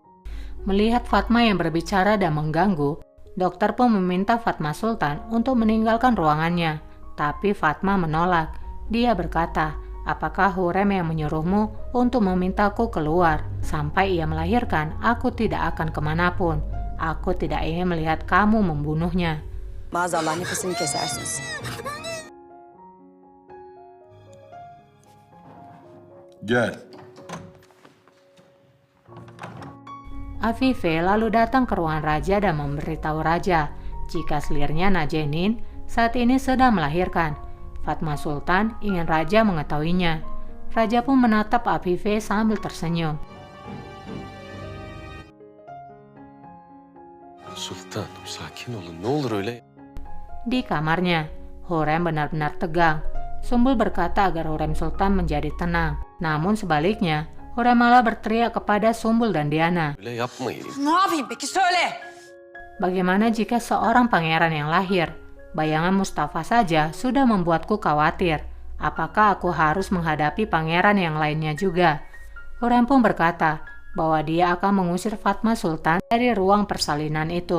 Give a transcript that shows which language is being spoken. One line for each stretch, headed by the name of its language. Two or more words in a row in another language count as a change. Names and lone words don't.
Indonesian: Melihat Fatma yang berbicara dan mengganggu, dokter pun meminta Fatma Sultan untuk meninggalkan ruangannya. Tapi Fatma menolak. Dia berkata, "Apakah Hurrem yang menyuruhmu untuk memintaku keluar? Sampai ia melahirkan, aku tidak akan kemanapun. Aku tidak ingin melihat kamu membunuhnya."
Turkish: Maazallah nefesini kesersiniz. Gel.
Indonesian: Afife lalu datang ke ruangan raja dan memberitahu raja jika selirnya Najenin saat ini sedang melahirkan. Fatma Sultan ingin raja mengetahuinya. Raja pun menatap Afife sambil tersenyum.
Turkish: Sultanım sakin olun ne olur öyle.
Indonesian: Di kamarnya, Hurrem benar-benar tegang. Sumbul berkata agar Hurrem Sultan menjadi tenang. Namun sebaliknya, Hurrem malah berteriak kepada Sumbul dan Diana.
Turkish: Öyle yapmayın. Ne yapayım peki söyle.
Indonesian: Bagaimana jika seorang pangeran yang lahir? Bayangan Mustafa saja sudah membuatku khawatir. Apakah aku harus menghadapi pangeran yang lainnya juga? Hurrem pun berkata bahwa dia akan mengusir Fatma Sultan dari ruang persalinan itu.